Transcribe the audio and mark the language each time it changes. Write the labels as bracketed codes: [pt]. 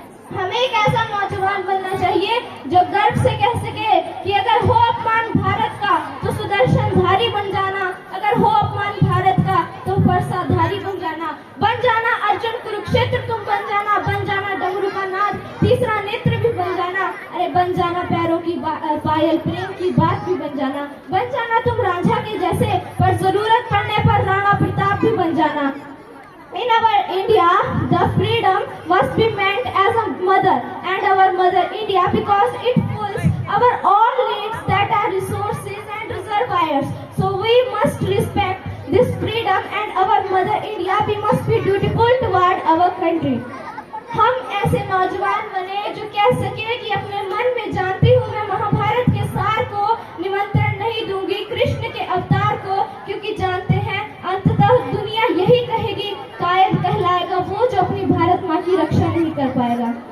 [hi] हमें एक ऐसा नौजवान बनना चाहिए जो गर्व से कह सके कि अगर हो अपमान भारत का तो सुदर्शनधारी बन जाना, अगर हो अपमान भारत का तो फरसाधारी बन जाना अर्जुन कुरुक्षेत्र तुम बन जाना डमरू का नाद, तीसरा नेत्र भी बन जाना, अरे बन जाना पैरों की पायल, प्रेम की बात भी बन जाना तुम रांझा के जैसे, पर जरूरत पड़ने पर राणा प्रताप भी बन जाना। [en] In our India, the freedom must be meant as a mother, and our mother India because it fulfills our all needs that are resources and reservoirs. So we must respect this freedom and our mother India. We must be dutiful toward our country. [hi] हम ऐसे नौजवान बने जो कह सके कि अपने मन में जानती हूँ मैं महाभारत के सार को निमंत्रण नहीं दूंगी कृष्ण के अवतार को, क्योंकि जानते हैं अंततः दुनिया यही कहेगी कायद कहलाएगा वो जो अपनी भारत माँ की रक्षा नहीं कर पाएगा।